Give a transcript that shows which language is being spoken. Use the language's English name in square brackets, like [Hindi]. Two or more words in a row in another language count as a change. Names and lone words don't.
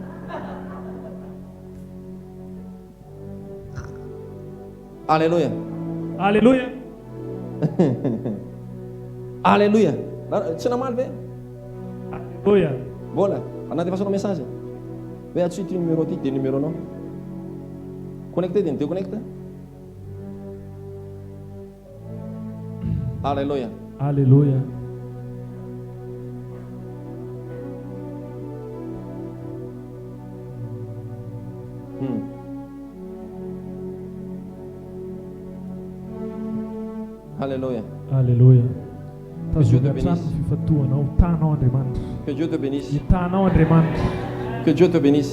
[Malagasy] Alléluia. Alléluia. Alléluia. Tsy namaly ve? Alléluia. Voilà, anaty fasanao message. Hoe atsy ity numéro ty, dia numéro anao. Connecté dia déconnecté. Alléluia. Alléluia. Alléluia. Alléluia. [French] Dieu te [Malagasy] Tazomina [French] bénisse. [Malagasy] trano fifatoanao, tanao Andriamanitra. [French] Que Dieu te bénisse. [Malagasy] Hitanao Andriamanitra. [French] Que Dieu te bénisse.